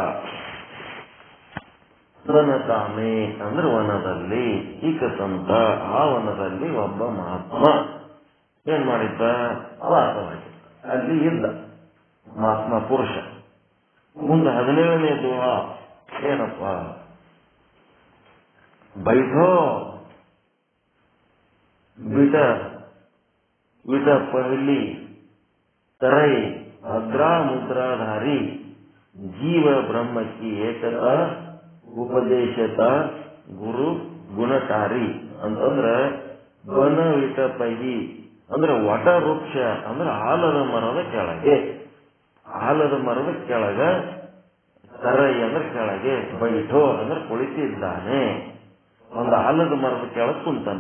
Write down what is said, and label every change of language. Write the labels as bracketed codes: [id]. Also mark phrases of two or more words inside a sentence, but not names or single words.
[kn] ವನ ತಾಮೆ ಅಂದ್ರೆ ವನದಲ್ಲಿ, ಈಗ ಸಂತ ಆ ವನದಲ್ಲಿ ಒಬ್ಬ ಮಹಾತ್ಮ ಏನ್ ಮಾಡಿದ್ದ? ವಾಸವಾಗಿದ್ದ, ಅಲ್ಲಿ ಇದ್ದ ಮಹಾತ್ಮ ಪುರುಷ. ಮುಂದೆ 17ನೇ ದೋಹಾ ಏನಪ್ಪ? [hi] बैठो विट पहली तरई भद्रा मुद्राधारी जीव ब्रह्म की एकता उपदेशता गुरु गुणकारी [kn] ಅಂತಂದ್ರೆ ವನ ವಿಟ ಪೈಗಿ ಅಂದ್ರೆ ವಟ ವೃಕ್ಷ ಅಂದ್ರೆ ಆಲದ ಮರದ ಕೆಳಗೆ, ಆಲದ ಮರದ ಕೆಳಗ, ತರೈ ಅಂದ್ರೆ ಕೆಳಗೆ, ಬೈಠೋ ಅಂದ್ರೆ ಕುಳಿತಿದ್ದಾನೆ. ಒಂದು ಆಲದ ಮರದ ಕೆಳಗೆ ಕುಂತಾನೆ.